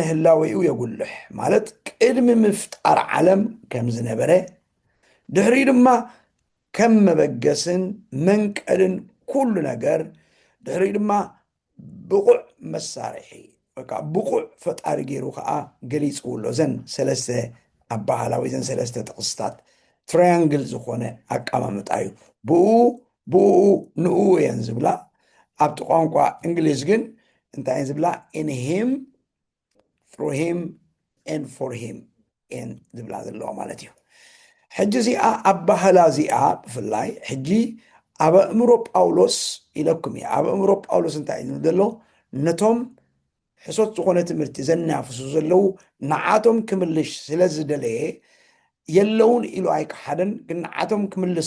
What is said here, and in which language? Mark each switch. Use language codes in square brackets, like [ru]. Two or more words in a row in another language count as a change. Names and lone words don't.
[ti] ህላዊኡ የጉልሕ ማለት ቅድሚ ምፍጣር ዓለም ከም ዝነበረ ድሕሪ ድማ ከም መበገስን መንቀልን ኩሉ ነገር ድሕሪ ድማ ብቑዕ መሳርሒ ብቑዕ ፈጣሪ ገይሩ ከዓ ገሊፅውሎ ዘን ሰለስተ ኣባህላዊ ዘን ሰለስተ ጥቕስታት ትራያንግል ዝኾነ ኣቀማምጣ እዩ ብኡ ንኡ እየን ዝብላ ኣብቲ ቋንቋ እንግሊዝ ግን እንታይ ዝብላ [en] in him through him and for him [ti] እየን ዝብላ ዘለዋ ማለት እዩ ሕጂ እዚኣ ኣባህላ እዚኣ ብፍላይ ሕጂ ኣብ ኣእምሮ ጳውሎስ ኢለኩም እየ ኣብ ኣእምሮ ጳውሎስ እንታይ እዩ ዘሎ ነቶም ሕሶት ዝኾነ ትምህርቲ ዘናፍሱ ዘለው ንዓቶም ክምልሽ ስለ ዝደለየ የለውን ኢሉ ኣይከሓደን ግን ንዓቶም ክምልስ